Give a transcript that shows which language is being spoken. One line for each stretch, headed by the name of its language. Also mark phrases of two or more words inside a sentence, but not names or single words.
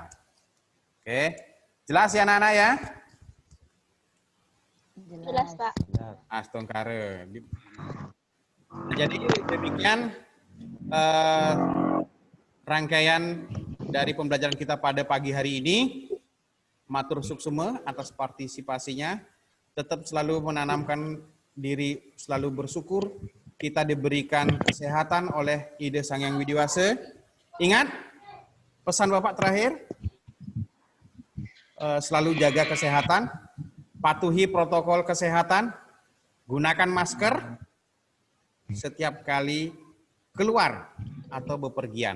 Indonesian: Oke, jelas ya anak-anak ya? Jelas, Pak. Astongkare. Jadi demikian rangkaian dari pembelajaran kita pada pagi hari ini.
Balinese: Matur suksema
Indonesian: atas partisipasinya. Tetap selalu menanamkan diri, selalu bersyukur. Kita diberikan kesehatan oleh Ide Sang Hyang Widiwasa. Ingat, pesan Bapak terakhir, selalu jaga kesehatan, patuhi protokol kesehatan, gunakan masker setiap kali keluar atau bepergian.